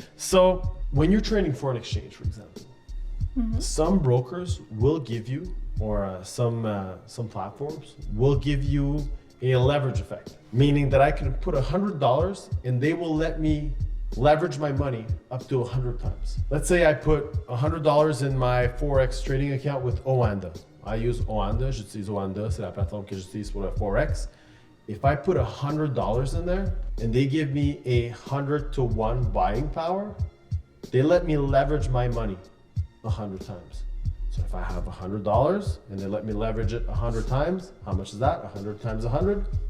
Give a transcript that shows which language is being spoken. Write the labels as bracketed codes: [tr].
[en] So when you're trading foreign exchange, for example, some brokers will give you, or some platforms will give you a leverage effect, meaning that I can put $100 and they will let me leverage my money up to 100 times. Let's say I put $100 in my Forex trading account with Oanda. I use Oanda, [fr] j'utilise Oanda, c'est la plateforme que j'utilise pour le Forex. [en] If I put $100 in there and they give me 100-to-1 buying power, they let me leverage my money 100 times. So if I have $100 and they let me leverage it 100 times, how much is that? 100 times 100?